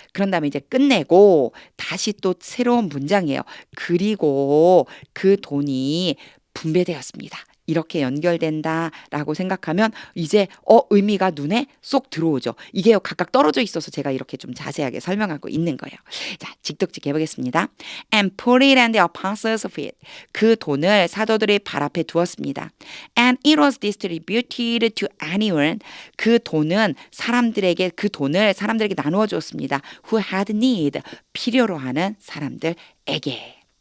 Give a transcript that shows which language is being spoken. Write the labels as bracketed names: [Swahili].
[Korean] 그런 다음에 이제 끝내고 다시 또 새로운 문장이에요. 그리고 그 돈이 분배되었습니다. 이렇게 연결된다라고 생각하면 이제 의미가 눈에 쏙 들어오죠. 이게 각각 떨어져 있어서 제가 이렇게 좀 자세하게 설명하고 있는 거예요. 자, 직독직 해보겠습니다. [English] And put it at the apostles' feet. [Korean] 그 돈을 사도들의 발 앞에 두었습니다. [English] And it was distributed to anyone. [Korean] 그 돈은 그 돈을 사람들에게 나누어 주었습니다. [English] Who had need. [Korean] 필요로 하는 사람들에게.